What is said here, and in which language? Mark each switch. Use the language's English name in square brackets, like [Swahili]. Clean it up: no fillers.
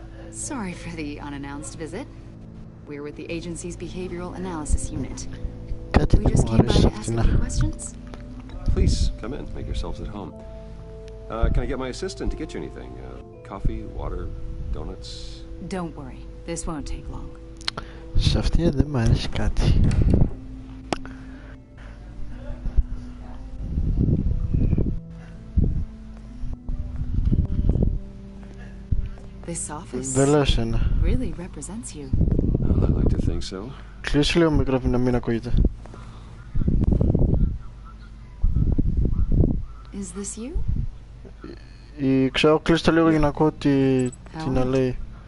[English] Sorry for the unannounced visit. We're with the agency's behavioral analysis unit. We just came by to ask a few questions. Please, come in. Make yourselves at home. Can I get my assistant to get you anything? Coffee, water, donuts? Don't worry. This won't take long. [Greek] Σε αυτή δεν μ' αρέσει κάτι. [English] This office really represents you. I like to think so. [Greek] Κλείσε λίγο μικρόφωνο, μην ακούγεται. [English] Is this you? [Greek] Ξέρω, κλείσε το λίγο για να ακούω τι να λέει.